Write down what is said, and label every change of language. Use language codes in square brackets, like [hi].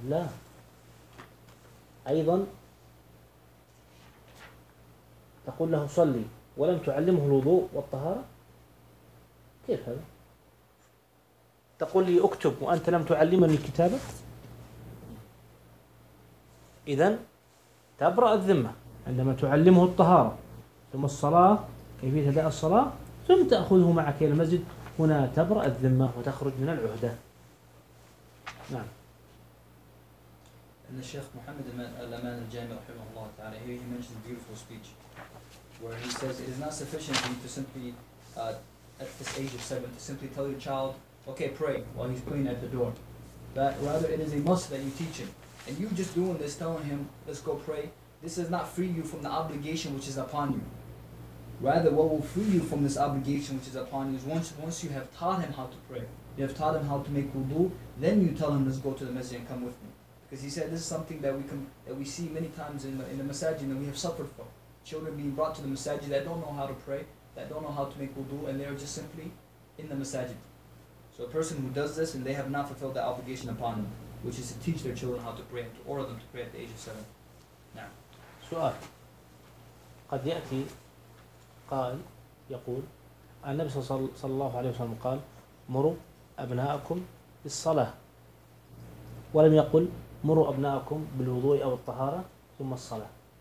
[ar] لا، أيضا تقول له صلي ولم تعلمه الوضوء والطهارة، كيف هذا؟ تقول لي أكتب وأنت لم تعلمني الكتابة؟ إذن تبرأ الذمة عندما تعلمه الطهارة ثم الصلاة، كيفية أداء الصلاة، ثم تأخذه معك إلى المسجد، هنا تبرأ الذمة وتخرج من العهدة. نعم. [en] And the Sheikh Muhammad Al-Aman Al-Jami [ar] رحمه الله تعالى, [en] here he mentioned a beautiful speech where he says it is not sufficient for you to simply at this age of seven to simply tell your child, okay, pray while he's praying at the door. But rather it is a must that you teach him. And you just doing this, telling him, let's go pray, this does not free you from the obligation which is upon you. Rather, what will free you from this obligation which is upon you is once you have taught him how to pray, you have taught him how to make wudu, then you tell him, let's go to the masjid and come with me. Because he said, this is something that we see many times in the masajid, and we have suffered from. Children being brought to the masajid that don't know how to pray, that don't know how to make wudu, and they are just simply in the masajid. So a person who does this, and they have not fulfilled the obligation upon them, which is to teach their children how to pray, and to order them to pray at the age of 7. Now. [ar] سؤال قد يأتي قال يقول النبي صلى الله عليه وسلم قال مروا أبناءكم بالصلاة ولم يقل مروا أبناءكم بالوضوء أو الطهارة ثم الصلاة.